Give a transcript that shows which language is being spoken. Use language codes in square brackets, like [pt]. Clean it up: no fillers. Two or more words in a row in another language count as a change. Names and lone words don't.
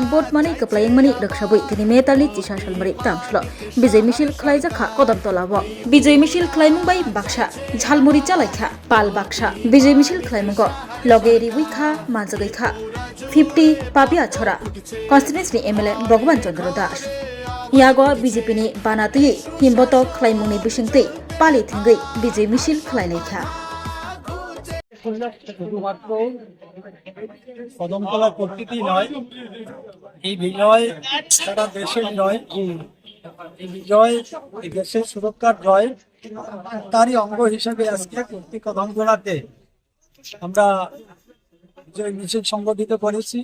[brx] भोट मानि कप्लायिंमनि रक्षाबै दिनै मेतालनि तिसा सालमरि तांसल विजय मिছিল खलायजाखा कदमतलाबो विजय मिছিল खलायमुंबाय बाक्सा झालमुरि चालायखा पाल बाक्सा विजय मिছিল खलायमुंगो लगे रिवैखा माजगैखा 50 पापिया छरा कन्स्टिट्युएन्सनि एमएलए भगवान चन्द्र दास यागो बीजेपी नि बानातुयै हिमबत खलायमुंनि बिसिंतै पाली थेंगै विजय मिছিল खलायनायखा [bn] শুধুমাত্র কদমতলা প্রকৃতি নয়, এই বিজয় সারা দেশের নয়, এই বিজয় এই দেশের সুরক্ষার জয়, তারই অঙ্গ হিসেবে আজকে প্রতি কদমতলাতে আমরা বিজয় মিছিল সংগঠিত করেছি।